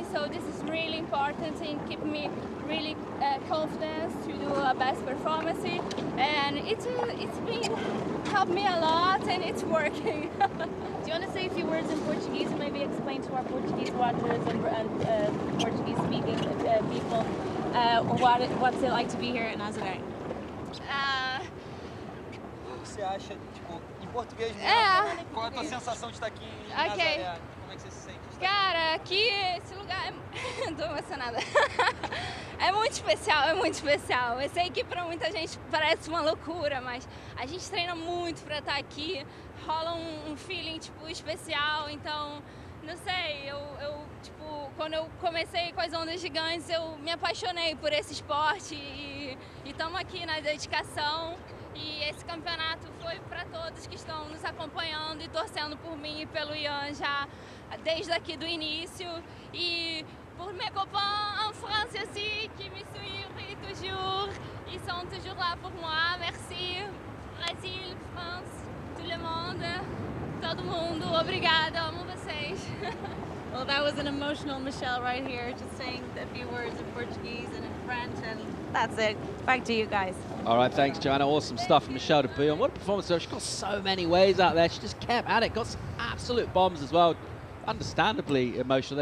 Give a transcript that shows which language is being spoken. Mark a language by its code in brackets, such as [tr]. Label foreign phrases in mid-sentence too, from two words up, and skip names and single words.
[en] So this is really important in keeping me really confident to do a best performance. And it's been helped me a lot, and it's working. Do you want to say a few words in Portuguese and maybe explain to our Portuguese watchers and Portuguese-speaking people what's it like to be here at Nazaré? [pt] O que você acha, tipo, em português mesmo? É. Qual é a tua sensação de estar aqui em Ok. Nazaré? Como é que você se sente? Cara, aqui esse lugar tô emocionada. É muito especial, é muito especial. Eu sei que pra muita gente parece uma loucura, mas a gente treina muito pra estar aqui. Rola um feeling tipo especial, então não sei, eu tipo, quando eu comecei com as ondas gigantes, eu me apaixonei por esse esporte e estamos aqui na dedicação. E esse campeonato foi para todos que estão nos acompanhando e torcendo por mim e pelo Ian já desde aqui do início. [fr] Et pour mes copains en France aussi qui me suivent toujours, ils sont toujours là pour moi. Merci, Brasil, France, tout le monde, [pt] todo mundo, obrigada, amo vocês. [en] Well, that was an emotional Michelle right here, just saying a few words in Portuguese and in French, and that's it. Back to you guys. All right, thanks, Joanna. Awesome stuff from Michelle de Bouillon. What a performance. She got so many waves out there. She just kept at it. Got some absolute bombs as well. Understandably emotional there.